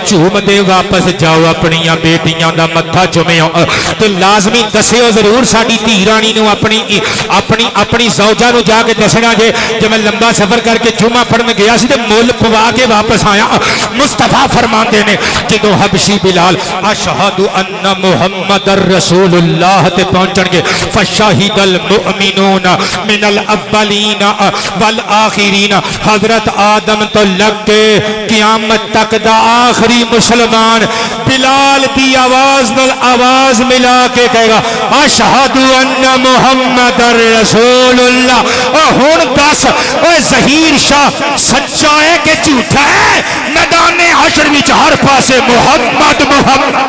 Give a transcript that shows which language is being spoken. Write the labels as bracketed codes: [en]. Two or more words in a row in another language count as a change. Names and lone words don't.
[pa] جھومدے واپس جاؤ اپنیاں بیٹیاں دا متھا چمیو تے لازمی دسیو ضرور ساڈی دھی رانی نوں اپنی اپنی اپنی زوجہ نوں جاکے دسنا جے جب میں لمبا سفر کرکے جمعہ پڑھن گیا سی تے مل پوا کے واپس آیا مصطفیٰ فرماتے نے جدوں حبشی بلال [ar] أشهد أن محمدا رسول الله [pa] تے پہنچنگے [ar] فشاهد المؤمنون من الأولين والآخرين [pa] حضرت آدم تو لگ کے قیامت تک دا آخری مسلمان بلال دی آواز نال آواز ملا کے کہیگا [ar] أشهد أن محمدا رسول الله [pa] ہن دس اوئے ظہیر شاہ سچا ہے کہ جھوٹا ہے میدان حشر وچ ہر پاسے محمد محمد